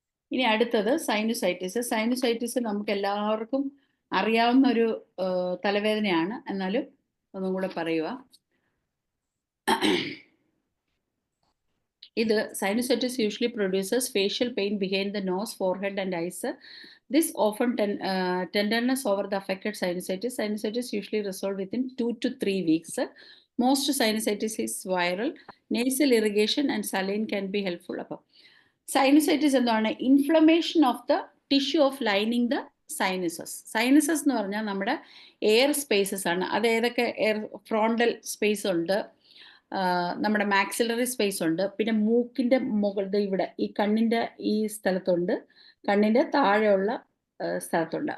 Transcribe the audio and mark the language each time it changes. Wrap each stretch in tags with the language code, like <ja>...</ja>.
<ml>ഇനി അടുത്തത് sinusitis. Sinusitis നമുക്ക് എല്ലാവർക്കും അറിയാവുന്ന ഒരു തലവേദനയാണ്. എന്നാലും ഒന്നും കൂടെ പറയുക.</ml> <en>ഇത് sinusitis usually produces facial pain behind the nose, forehead and eyes. This often tenderness over the affected sinusitis. Sinusitis usually resolve within 2 to 3 weeks. Most sinusitis is viral. Nasal irrigation and saline can be helpful.</en> <ml>അപ്പോൾ sinusitis എന്താണ്?</ml> <en>Inflammation of the tissue of lining the sinuses.</en> <ml>Sinuses എന്ന് പറഞ്ഞാൽ നമ്മുടെ air spaces ആണ്. അത് ഏതൊക്കെ? Air frontal space ഉണ്ട്, നമ്മുടെ മാക്സിലറി സ്പേസ് ഉണ്ട്, പിന്നെ മൂക്കിൻ്റെ മുകളിൽ ഇവിടെ ഈ കണ്ണിൻ്റെ ഈ സ്ഥലത്തുണ്ട്, കണ്ണിൻ്റെ താഴെയുള്ള സ്ഥലത്തുണ്ട്.</ml>